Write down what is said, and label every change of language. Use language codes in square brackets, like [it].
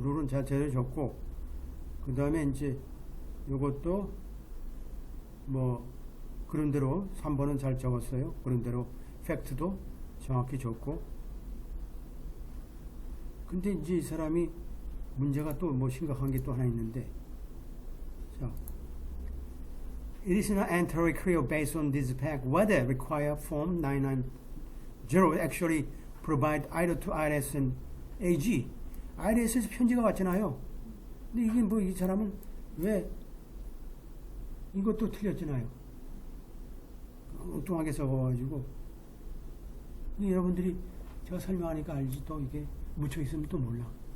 [ko] 룰은 제대로 적고, 그 다음에 이제 요것도 뭐 그런 대로 3번은 잘 적었어요. 그런 대로 팩트도 정확히 적고. 근데 이제 이 사람이 문제가 또 뭐 심각한 게 또 하나 있는데, 자. [en] It is not entirely clear based on this fact whether required form 990 actually provide either to IRS and AG. [ko] IRS에서 편지가 왔잖아요. 근데 이게 뭐 이 사람은 왜 이것도 틀렸잖아요. 엉뚱하게 써가지고 여러분들이 제가 설명하니까 알지 또 이게 묻혀 있으면 또 몰라.